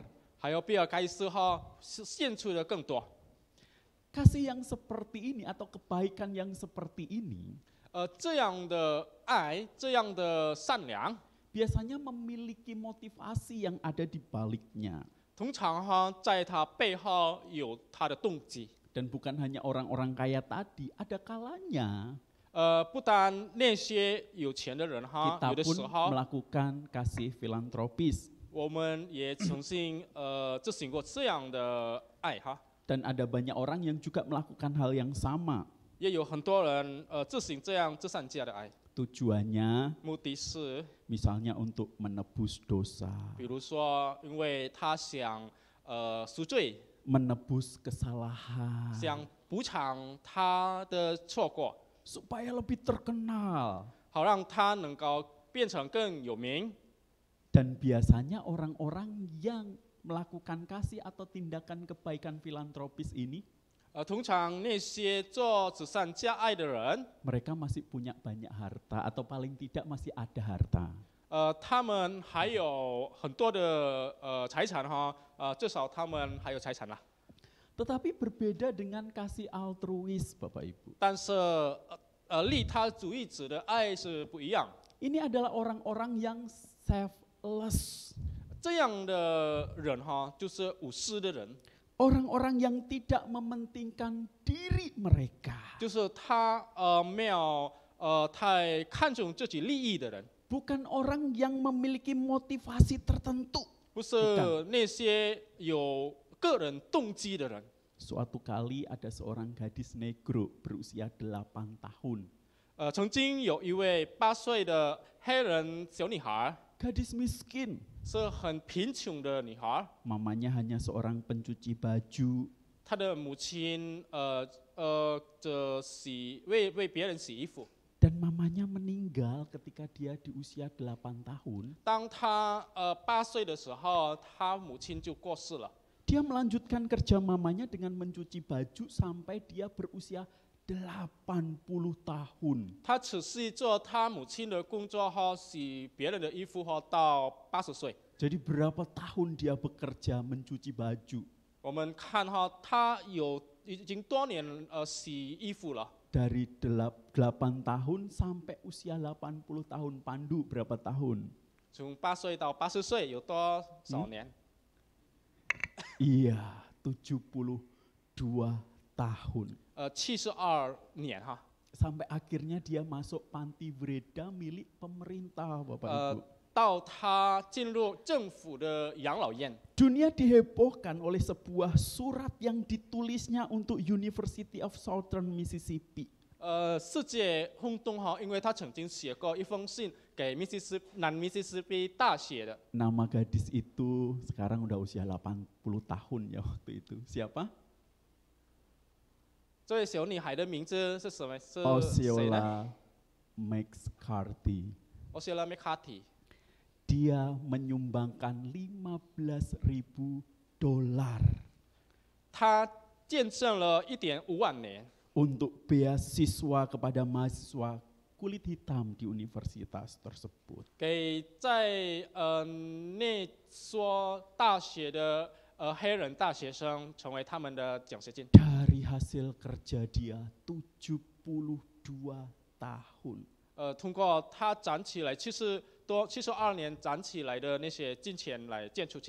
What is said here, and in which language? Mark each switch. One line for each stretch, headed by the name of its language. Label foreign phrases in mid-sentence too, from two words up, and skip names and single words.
Chinese: 还有比尔盖茨献出的更多。
Indonesian: Kasih yang seperti ini atau kebaikan yang seperti ini
Chinese: 这样的爱，这样的善良，
Indonesian: biasanya memiliki motivasi yang ada di baliknya.
Chinese: 通常在他背后有他的动机。
Indonesian: Dan bukan hanya orang-orang kaya tadi, ada kalanya
Chinese: 不单那些有钱的人有
Indonesian: kita
Chinese: 的
Indonesian: pun
Chinese: 时候，
Indonesian: melakukan kasih filantropis.
Chinese: 我们也曾经执行过这样的爱哈。
Indonesian: Dan ada banyak orang yang juga melakukan hal yang sama.
Chinese: 也有很多人执行这样慈善家的爱，
Indonesian: Tujuannya
Chinese: 目的是，
Indonesian: misalnya untuk menebus dosa,
Chinese: 比如说，因为他想赎罪，
Indonesian: menebus kesalahan,
Chinese: 想补偿他的错过，
Indonesian: supaya lebih terkenal.
Chinese: 好让他能够变成更有名。
Indonesian: Dan biasanya orang-orang yang melakukan kasih atau tindakan kebaikan filantropis ini,
Chinese: 通常那些做慈善家爱的人，
Indonesian: mereka masih punya banyak harta atau paling tidak masih ada harta.
Chinese: 他们还有很多的财产至少他们还有财产啦。
Indonesian: Tetapi berbeda dengan kasih altruis, Bapak Ibu.
Chinese: 但是利他主义者的爱是不一样。
Indonesian: Ini adalah orang-orang yang selfless.
Chinese: 这样的人就是无私的人，
Indonesian: Orang-orang yang tidak mementingkan diri mereka.
Chinese: 就是他没有太看重自己利益的人，
Indonesian: Bukan orang yang memiliki motivasi tertentu.
Chinese: 不是那些有个人动机的人。
Indonesian: Suatu kali ada seorang gadis negro berusia 8 tahun.
Chinese: 曾经有一位8岁的黑人小女孩，
Indonesian: Gadis miskin.
Chinese: 是很贫穷的女孩，
Indonesian: Mamanya hanya seorang pencuci baju.
Chinese: 她的母亲为别人洗衣服。
Indonesian: Dan mamanya meninggal ketika dia di usia 8 tahun.
Chinese: 当她8岁的时候，她母亲就过世了。
Indonesian: Dia melanjutkan kerja mamanya dengan mencuci baju sampai dia berusia 80 tahun.
Chinese: 他持续做他母亲的工作洗别人的衣服到80岁。
Indonesian: Jadi berapa tahun dia bekerja mencuci baju?
Chinese: 我们看哈，他已经多年洗衣服了，
Indonesian: Dari 8 tahun sampai usia 80 tahun. Pandu berapa tahun?
Chinese: 从8岁到80岁有多少年？
Indonesian: Iya, 72 tahun.
Chinese: 72 年哈。
Indonesian: Sampai akhirnya dia masuk panti Breda milik pemerintah, Bapak Ibu.
Chinese: 到他进入政府的养老院。
Indonesian: Dunia dihebohkan oleh sebuah surat yang ditulisnya untuk University of Southern Mississippi.
Chinese: 世界轰动哈，因为他曾经写过一封信给南密西西比大学的。
Indonesian: Nama gadis itu sekarang udah usia 80 tahun ya waktu itu. Siapa?
Chinese: 这位小女孩的名字是什么？是谁呢 Osceola McCarthy. ？Osceola McCarthy。
Indonesian: Dia menyumbangkan $15.000
Chinese: 他见证了1.5万年，
Indonesian: untuk beasiswa kepada mahasiswa kulit hitam di universitas tersebut.
Chinese: 给在那所大学的黑人大学生成为他们的奖学金。
Indonesian: Dari hasil kerja dia 72 tahun.
Chinese: 通过他攒起来72年攒起来的那些金钱来建出去。